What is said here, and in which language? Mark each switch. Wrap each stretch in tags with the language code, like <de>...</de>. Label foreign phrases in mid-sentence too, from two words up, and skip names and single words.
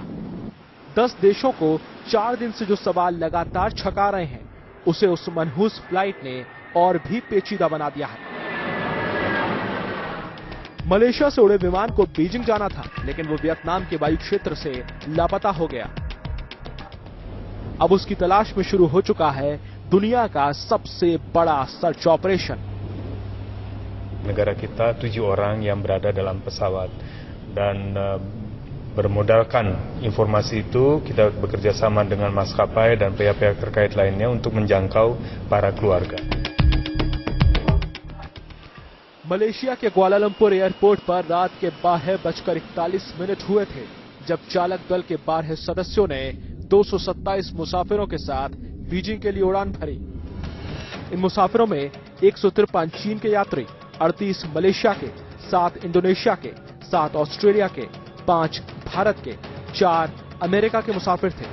<hi>10 देशों को 4 दिन से जो सवाल लगातार छका रहे हैं, उसे उस मनहूस फ्लाइट ने और भी पेचीदा बना दिया है। मलेशिया से उड़े विमान को बीजिंग जाना था, लेकिन वो वियतनाम के वायु क्षेत्र से लापता हो गया। अब उसकी तलाश में शुरू हो चुका है दुनिया का सबसे बड़ा</hi> <en>search operation.</en> <id>Negara kita 7 orang yang berada dalam pesawat dan bermodalkan informasi itu kita bekerja sama dengan maskapai dan pihak-pihak terkait lainnya untuk menjangkau para keluarga.</id> <hi>मलेशिया के कुआलालंपुर एयरपोर्ट पर रात के 12:41 हुए थे जब चालक दल के 12 सदस्यों ने 227 मुसाफिरों के साथ बीजिंग के लिए उड़ान भरी। इन मुसाफिरों में 153 चीन के यात्री, 38 मलेशिया के, 7 इंडोनेशिया के, 7 ऑस्ट्रेलिया के, 5 भारत के, 4 अमेरिका के मुसाफिर थे।</hi>